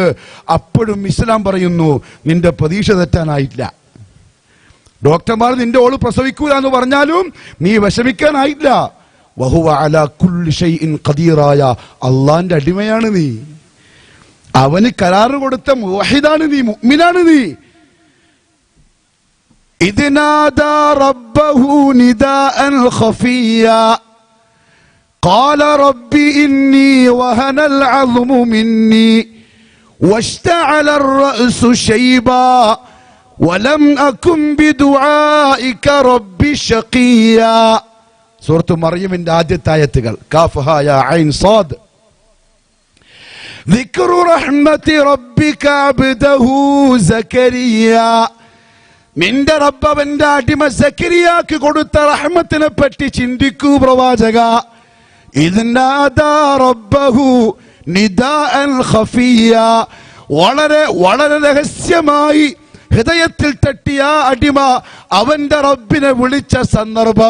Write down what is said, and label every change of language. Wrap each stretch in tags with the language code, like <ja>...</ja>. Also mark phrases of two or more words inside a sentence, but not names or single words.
<ml>അപ്പോഴും ഇസ്ലാം പറയുന്നു നിന്റെ പ്രതീക്ഷ തെറ്റാനായില്ല. ഡോക്ടർമാർ നിന്റെ ഓള് പ്രസവിക്കൂല എന്ന് പറഞ്ഞാലും നീ വിഷമിക്കാനായില്ല.</ml> <ar>وهو على كل شيء قديرا</ar> <ml>അള്ളാന്റെ അടിമയാണ് നീ. അവന് കരാറ് കൊടുത്ത മുവഹിദാണ് നീ, മുഅ്മിനാണ് നീ.</ml> <ar>إذ نادى ربه نداء خفيا قال رب إني وهن العظم مني واشتعل الرأس شيبا ولم أكن بدعائك رب شقيا.</ar> <ml>സൂറത്ത് മറിയമിന്റെ ആദ്യത്തെ ആയത്തുകൾ</ml> <ar>كاف ها يا عين صاد. ذكر رحمة ربك عبده زكريا.</ar> <ml>നിന്റെ റബ്ബ് അവന്റെ അടിമ സക്കരിയാക്ക് കൊടുത്ത റഹ്മത്തിനെ പറ്റി ചിന്തിക്കൂ പ്രവാചക.</ml> <ar>إذ نادى ربه نداء خفيا.</ar> <ml>വളരെ രഹസ്യമായി ഹൃദയത്തിൽ തട്ടിയ അടിമ അവന്റെ റബ്ബിനെ വിളിച്ച സന്ദർഭം.</ml>